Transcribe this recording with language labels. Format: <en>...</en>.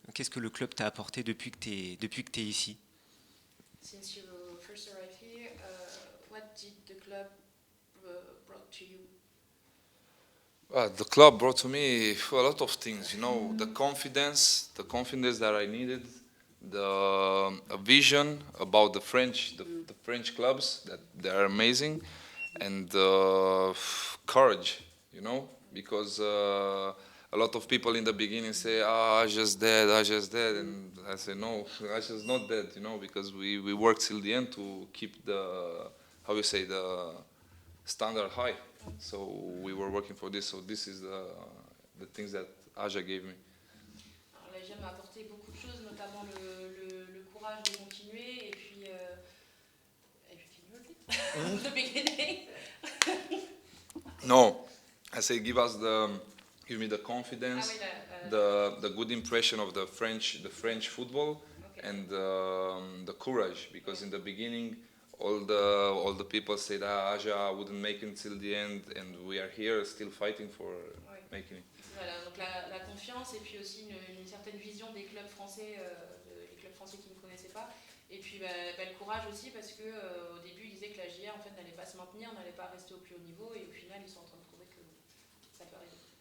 <fr>Qu'est-ce que le club t'a apporté depuis que tu es ici?</fr> <en>Since you first arrived here, what did the club brought to you? The club brought to me a lot of things, the confidence that I needed, the vision about the French clubs, that they are amazing, and courage, because a lot of people in the beginning say, Aja's dead, and I say, no, Aja's not dead, because we worked till the end to keep the standard high. So we were working for this. So this is the things that Aja gave me.</en> <fr>Alors, la GM m'a apporté beaucoup de choses, notamment le courage de continuer et puis</fr> <en>can you repeat? The beginning. No, I say give me the confidence,</en> <fr>Ah oui,</fr> <en>the good impression of the French football, okay. and the courage, because in the beginning all the people said Aja wouldn't make it till the end, and we are here still fighting for making it.</en> <fr>Voilà, donc la confiance et puis aussi une certaine vision des clubs français, les clubs français qui ne connaissaient pas. Et puis le courage aussi parce que au début ils disaient que la JR en fait n'allait pas se maintenir, n'allait pas rester au plus haut niveau, et au final ils sont en train de prouver que ça peut arriver.</fr>